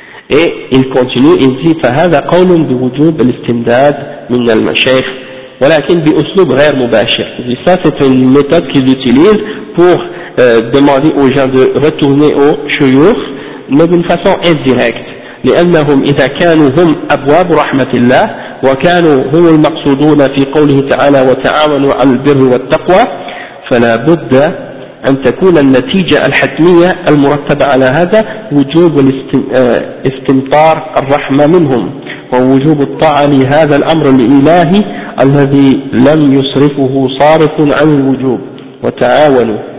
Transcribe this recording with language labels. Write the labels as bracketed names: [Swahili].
[French] Et il continue, il dit [Arabic] فَهَذَا قَوْلٌ بِوُجُوبِ الْاِسْتِمْدَادِ مِنَ الْمَشَيْخِ وَلَكِنْ بِأُسْلُوبِ غَيْرِ مُبَاشِرِ. [French] Ça c'est une méthode qu'il utilise pour demander aux gens de retourner aux shuyukh, mais d'une façon indirecte. [Arabic] لأنهم إذا كانوا هم أبواب رحمة الله وكانوا هم المقصودون في قوله تعالى وتعاونوا على البر والتقوى فلا بد أن تكون النتيجة الحتمية المرتبة على هذا وجوب استمطار الرحمة منهم ووجوب الطاعة لهذا الأمر الإلهي الذي لم يصرفه صارف عن الوجوب وتعاونوا.